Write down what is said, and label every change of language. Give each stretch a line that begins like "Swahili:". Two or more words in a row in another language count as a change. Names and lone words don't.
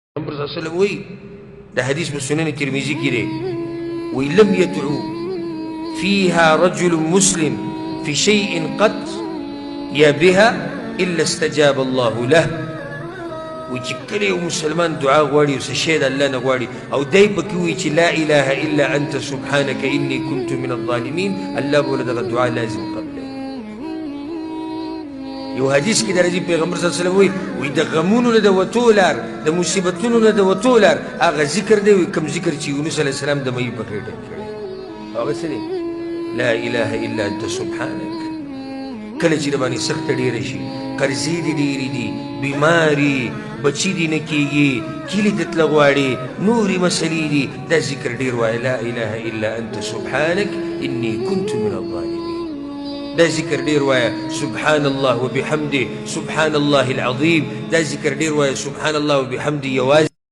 Pashto: پیغمبر
Arabic: صلی الله علیه وسلم
Pashto: وی د حدیث په سنن ترمذی کې دی وی
Arabic: لم يدعو فيها رجل مسلم في شيء قط يا بها الا استجاب الله له
Pashto: وی چې کله یو مسلمان دعا غواړي او څه شی د الله نه غواړي او دی پکې وی چې
Arabic: لا اله الا انت سبحانك اني كنت من الظالمين
Pashto: الله به له دغه دعا لازم قبلوي یو حدیث کې درځي پیغمبر
Arabic: صلی الله علیه وسلم
Pashto: وی د غمونو نه د وتو لار د مصیبتونو نه د وتو لار هغه ذکر دی کوم ذکر چې یونس
Arabic: علیه السلام
Pashto: د مې په کړه کړی هغه څه دی
Arabic: لا اله الا انت سبحانك
Pashto: کله چې باندې سخت ډیر شي قرضې دي ډېرې دي بیماري بچي دي نه کېږي کلي ته تله غواړي نورې مسلې دي دا ذکر ډېر وایه
Arabic: لا اله الا انت سبحانك اني كنت من الظالمين
Pashto: دا ذکر ډېر وایه
Arabic: سبحان الله وبحمده سبحان الله العظیم
Pashto: دا ذکر ډېر وایه
Arabic: سبحان الله وبحمده
Pashto: یوازې